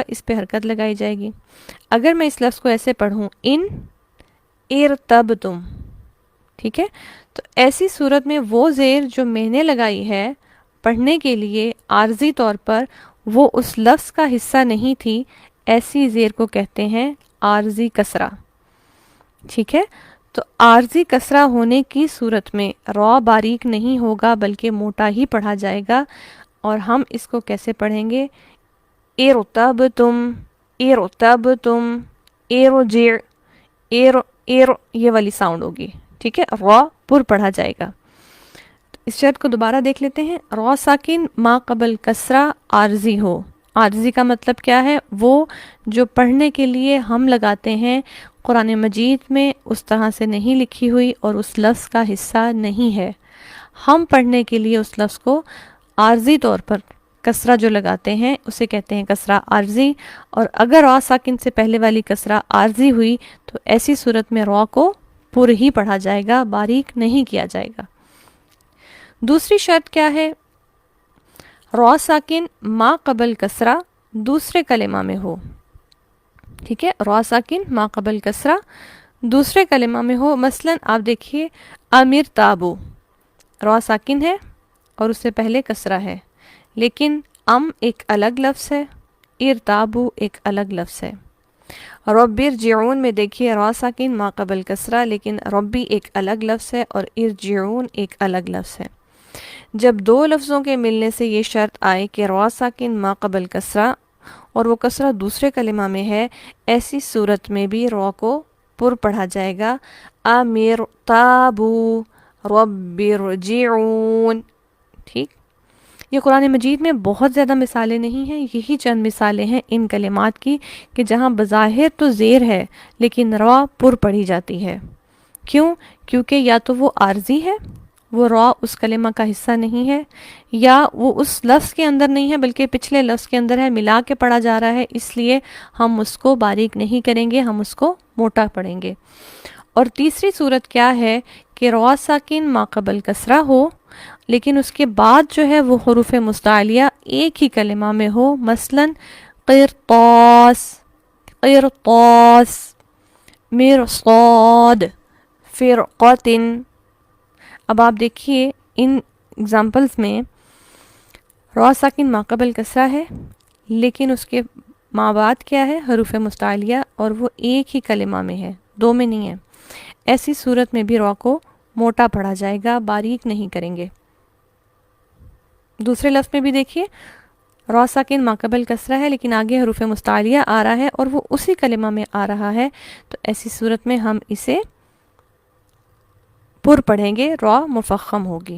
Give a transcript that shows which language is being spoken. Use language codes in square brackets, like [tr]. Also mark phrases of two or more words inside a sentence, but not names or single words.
[ur] اس پہ حرکت لگائی جائے گی۔ اگر میں اس لفظ کو ایسے پڑھوں، [ar] ان ارتبتم، [ur] ٹھیک ہے، تو ایسی صورت میں وہ زیر جو میں نے لگائی ہے پڑھنے کے لیے عارضی طور پر، وہ اس لفظ کا حصہ نہیں تھی، ایسی زیر کو کہتے ہیں عارضی کسرہ۔ ٹھیک ہے، تو عارضی کسرہ ہونے کی صورت میں را باریک نہیں ہوگا بلکہ موٹا ہی پڑھا جائے گا، اور ہم اس کو کیسے پڑھیں گے؟ [ar] ارتبتم ارتبتم، ارجع، [ur] ایر یہ والی ساؤنڈ ہوگی۔ ٹھیک ہے، را پر پڑھا جائے گا۔ اس شرط کو دوبارہ دیکھ لیتے ہیں۔ را ساکن ما قبل کسرہ عارضی ہو، عارضی کا مطلب کیا ہے؟ وہ جو پڑھنے کے لیے ہم لگاتے ہیں قرآن مجید میں اس طرح سے نہیں لکھی ہوئی اور اس لفظ کا حصہ نہیں ہے، ہم پڑھنے کے لیے اس لفظ کو عارضی طور پر کسرہ جو لگاتے ہیں اسے کہتے ہیں کسرہ عارضی، اور اگر را ساکن سے پہلے والی کسرہ عارضی ہوئی تو ایسی صورت میں را کو پر ہی پڑھا جائے گا، باریک نہیں کیا جائے گا۔ دوسری شرط کیا ہے؟ را ساکن ما قبل کسرہ دوسرے کلمہ میں ہو۔ ٹھیک ہے، را ساکن ما قبل کسرہ دوسرے کلمہ میں ہو۔ مثلا آپ دیکھیے [ar] امیر تابو، [ur] را ساکن ہے اور اس سے پہلے کسرہ ہے، لیکن ام ایک الگ لفظ ہے، ارتابو ایک الگ لفظ ہے۔ [ar] رب ارجعون [ur] میں دیکھیے را ساکن ما قبل کسرہ، لیکن ربی ایک الگ لفظ ہے اور ارجعون ایک الگ لفظ ہے۔ جب 2 لفظوں کے ملنے سے یہ شرط آئے کہ را ساکن ما قبل کسرہ اور وہ کسرہ دوسرے کلمہ میں ہے، ایسی صورت میں بھی را کو پر پڑھا جائے گا۔ [ar] امیر تابو رب ارجعون۔ [ur] ٹھیک، یہ قرآن مجید میں بہت زیادہ مثالیں نہیں ہیں، یہی چند مثالیں ہیں ان کلمات کی کہ جہاں بظاہر تو زیر ہے لیکن را پر پڑھی جاتی ہے۔ کیوں؟ کیونکہ یا تو وہ عارضی ہے، وہ را اس کلمہ کا حصہ نہیں ہے، یا وہ اس لفظ کے اندر نہیں ہے بلکہ پچھلے لفظ کے اندر ہے، ملا کے پڑھا جا رہا ہے، اس لیے ہم اس کو باریک نہیں کریں گے، ہم اس کو موٹا پڑھیں گے۔ اور تیسری صورت کیا ہے کہ را ساکن ما قبل کسرہ ہو لیکن اس کے بعد جو ہے وہ حروف مستعلیہ ایک ہی کلمہ میں ہو، مثلا [ar] قرطاس، قرطاس، مرصاد، فرقتن۔ [ur] اب آپ دیکھیے ان اگزامپلز میں را ساکن ما قبل کسرہ ہے لیکن اس کے ما بعد کیا ہے؟ حروف مستعلیہ، اور وہ ایک ہی کلمہ میں ہے، 2 میں نہیں ہے۔ ایسی صورت میں بھی را کو موٹا پڑھا جائے گا، باریک نہیں کریں گے۔ دوسرے لفظ میں بھی دیکھیے، را ساکن ماقبل کسرہ ہے لیکن آگے حروف مستعلیہ آ رہا ہے اور وہ اسی کلمہ میں آ رہا ہے، تو ایسی صورت میں ہم اسے پر پڑھیں گے، را مفخم ہوگی۔